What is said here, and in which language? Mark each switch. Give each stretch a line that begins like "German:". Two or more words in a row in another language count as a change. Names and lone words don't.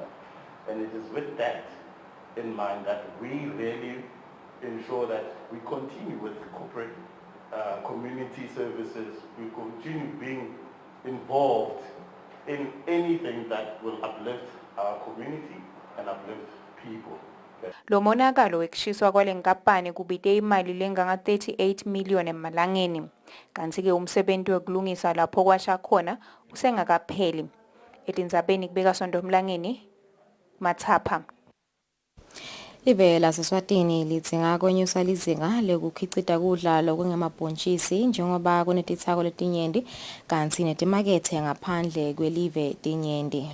English: And it is with that in mind that we really ensure that we continue with corporate community services. We continue being involved in anything that will uplift our community and uplift people.
Swati: Lo monakalo wekushiswa kwale nkampani kubite imali lenganga 38 million emalangeni. Kanti-ke umsebenzi wekulungisa lapho kwasha khona usengakapheli. Etindzabeni kubeka Sonto Mlangeni, Mathapha. Live laseSwatini lidzinga kwenyusa lizinga lekukhicita kudla lokungemabhontshisi njengoba kunetitsako letinyenti kanti netimakethe ngaphandle kwelive tinyenti.